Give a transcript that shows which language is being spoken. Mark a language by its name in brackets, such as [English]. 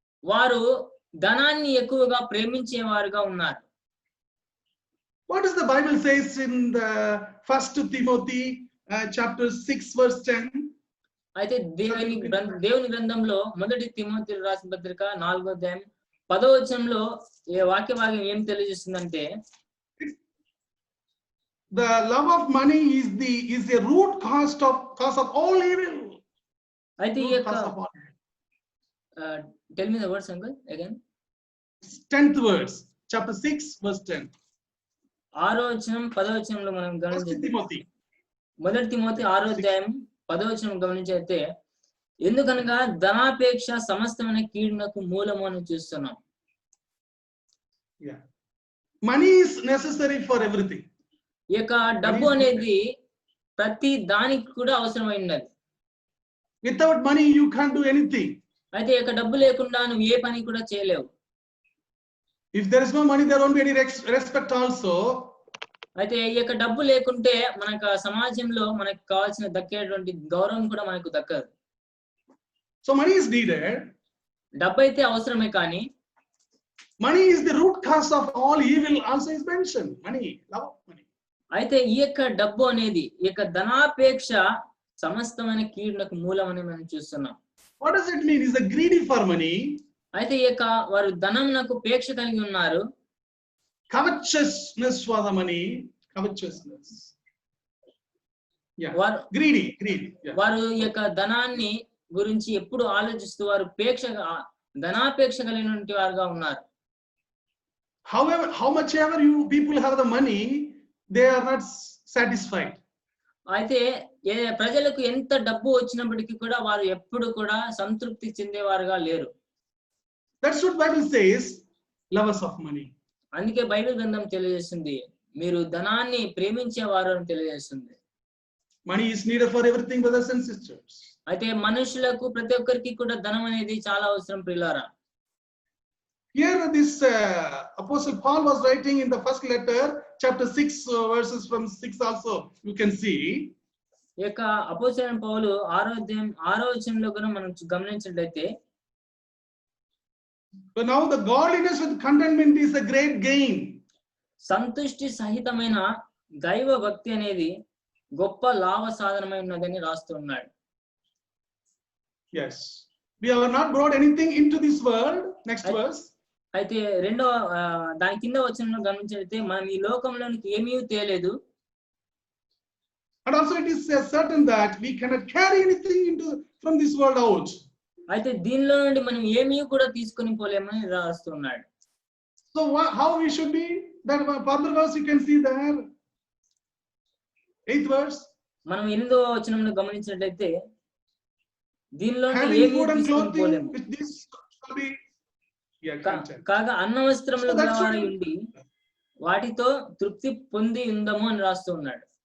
[Telugu] వారు ధనాన్ని ఎక్కువగా ప్రేమించేవారుగా ఉన్నారు. [English] What does the Bible says in the 1 Timothy chapter 6 verse 10? [Telugu] అయితే దేవుని గ్రంథంలో 1 తిమోతి రాసిన పత్రిక 4వ అధ్యాయం 10వ వచనంలో ఈ వాక్య భాగం ఏం తెలియజేస్తుందంటే, [English] the love of money is a root cause of all evil. [Telugu] అయితే ఈ [English] Root [Telugu] యొక్క [English] cause of all. Tell me the words uncle again. 10th verse, chapter 6 verse 10. [Telugu] 6వ వచనం 10వ వచనంలో మనం [English] 1 [Telugu] గమనించే [English] Timothy. [Telugu] 1 తిమోతి 6వ అధ్యాయం 10వ వచనం గమనించైతే, ఎందుకనగా ధనాపేక్ష సమస్తమైన కీడునకు మూలము అని చూస్తున్నాం. [English] Yeah. Money is necessary for everything. [Telugu] ఈ యొక్క డబ్బు అనేది ప్రతి దానికి కూడా అవసరమైనది. [English] Without money you can't do anything. [Telugu] అయితే ఈ యొక్క డబ్బు లేకుండా నువ్వు ఏ పని కూడా చేయలేవు. [English] If there is no money, there won't be any respect also. [Telugu] అయితే ఈ యొక్క డబ్బు లేకుంటే మనకు సమాజంలో మనకు కావాల్సిన దక్కేటువంటి గౌరవం కూడా మనకు దక్కదు. [English] So money is needed. [Telugu] డబ్బు అయితే అవసరమే, కానీ [English] Money is the root cause of all evil also is mentioned. Money, love of money. [Telugu] అయితే ఈ యొక్క డబ్బు అనేది, ఈ యొక్క ధనాపేక్ష సమస్తమైన కీడునకు మూలం అని మనం చూస్తున్నాం. [English] What does it mean? Is the greedy for money? [Telugu] అయితే ఈ యొక్క వారు ధనంనకు పేక్ష కలిగి ఉన్నారు. [English] Covetousness for the money. Covetousness. Yeah. [Telugu] వారు [English] Greedy. Yeah. [Telugu] వారు ఈ యొక్క ధనాన్ని గురించి ఎప్పుడు ఆలోచిస్తూ వారు ధనాపేక్ష కలిగినటువంటి వారుగా ఉన్నారు. [English] However, how much ever you people have the money, they are not satisfied. [Telugu] అయితే ప్రజలకు ఎంత డబ్బు వచ్చినప్పటికీ కూడా వారు ఎప్పుడు కూడా సంతృప్తి చెందేవారుగా లేరు. [English] That's what Bible says, lovers of money. [Telugu] అందుకే బైబిల్ గ్రంథం తెలియజేస్తుంది, మీరు ధనాన్ని ప్రేమించేవారు అని తెలియజేస్తుంది. [English] Money is needed for everything, brothers and sisters. [Telugu] అయితే మనుషులకు ప్రతి ఒక్కరికి కూడా ధనం అనేది చాలా అవసరం ప్రియులారా. [English] Here this Apostle Paul was writing in the first letter, chapter 6 verses from 6 also you can see. [Telugu] ఈ యొక్క అపోస్తలుడైన పౌలు 6వ అధ్యాయం 6వ వచనంలో కూడా మనం గమనించినట్లయితే, [English] But now the godliness with contentment is a great gain. [Telugu] సంతుష్టి సహితమైన దైవ భక్తి అనేది గొప్ప లాభ సాధనమైనదని రాస్తూ ఉన్నాడు. [English] Yes. We have not brought anything into this world. Next verse. [Telugu] అయితే దాని కింద వచనంలో గమనించినట్లయితే, మనం ఈ లోకంలోనికి ఏమీ తేలేదు. [English] And also it is certain that we cannot carry anything from this world out. [Telugu] అయితే దీనిలో నుండి మనం ఏమీ కూడా తీసుకొని పోలేమని రాస్తున్నాడు. [English] So how we should be? That further verse you can see there. 8th verse. [Telugu] మనం 8వ వచనంలో గమనించినట్లయితే, దీనిలో [English] Having food and clothing, with this shall be content. [Telugu] కాగా అన్న వస్త్రములు గలవారై ఉండి వాటితో తృప్తి పొంది ఉందము అని రాస్తూ ఉన్నాడు.